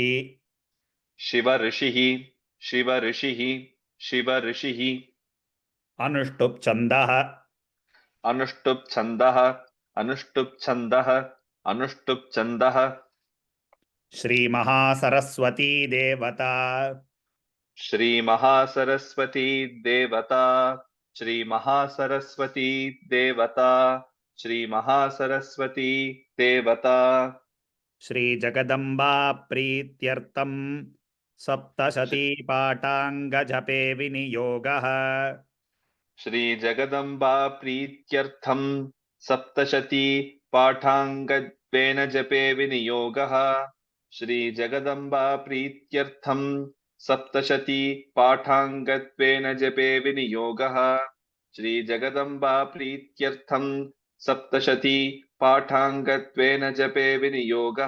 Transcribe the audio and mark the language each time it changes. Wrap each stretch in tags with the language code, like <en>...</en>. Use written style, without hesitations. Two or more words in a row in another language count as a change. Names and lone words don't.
<sa>శివ ఋషిః శివ ఋషిః శివ ఋషిః అనుష్టుప్ ఛందః అనుష్టుప్ ఛందః అనుష్టుప్ ఛందః అనుష్టుప్ ఛందః శ్రీ మహాసరస్వతీ దేవత श्री महासरस्वती देवता श्री महासरस्वती देवता श्री महासरस्वती देवता శ్రీ జగదంబా ప్రీత్యర్థం సప్తశతీ పాఠాంగ జపే వినియోగః श्री जगदम्बा प्रीत्यर्थं सप्तशती पाठाङ्गत्वेन जपे विनियोगः श्री जगदम्बा प्रीत्यर्थं सप्तशती पाठाङ्गत्वेन जपे विनियोगः श्री जगदम्बा प्रीत्यर्थं सप्तशती पाठाङ्गत्वेन जपे विनियोगः</sa>